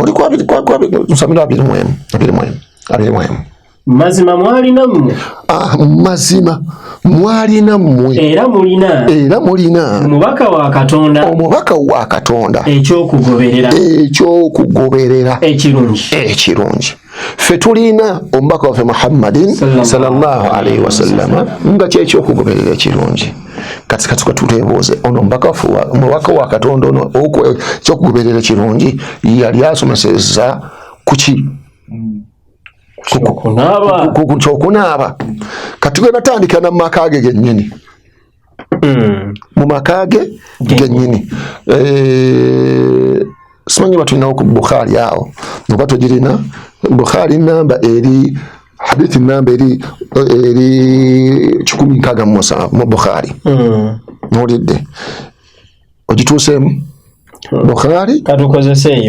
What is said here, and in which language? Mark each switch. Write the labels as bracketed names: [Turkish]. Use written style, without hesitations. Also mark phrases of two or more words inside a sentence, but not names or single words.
[Ganda] mazima mwalina mmwe era mulina omubaka wa Katonda ekyokugoberera ekirungi ffe tulina omubaka waffe [Arabic] محمد صلى الله عليه وسلم [Ganda] nga kyekyokugoberera ekirungi kati tuteebuuze ono omubaka wa Katonda ono ekyokugoberera ekirungi yali asomeseza kuki kyokunaaba kati gwe natandika na mumaka ge gennyini mu maka ge gennyini simanyi batulinawo ku Bukhari awo oba tugirina Bukhari namba eri hadithi namba eri 167 mu Bukhari nolidde ogituuseemu Bukhari katukozeseeyo